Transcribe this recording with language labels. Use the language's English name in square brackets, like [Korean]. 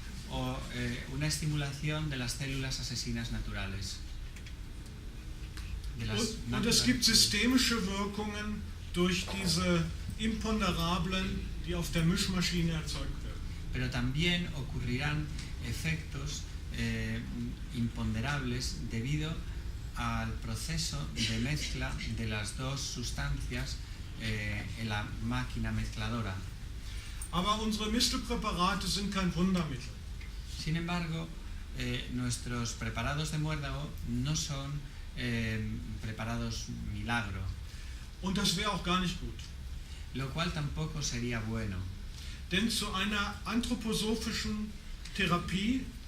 [Spanish] O una estimulación de las células asesinas naturales. [German] Und es gibt systemische Wirkungen durch diese Imponderablen, die auf der Mischmaschine erzeugt werden. [Spanish] Pero también ocurrirán efectos imponderables debido al proceso de mezcla de las dos sustancias en la máquina mezcladora. [German] Aber unsere Mistelpräparate sind kein Wundermittel. [Spanish] Sin embargo, nuestros preparados de muérdago no son preparados milagro, [German] Und das wäre auch gar nicht gut. [Spanish] lo cual tampoco sería bueno, [German] Denn zu einer anthroposophischen Therapie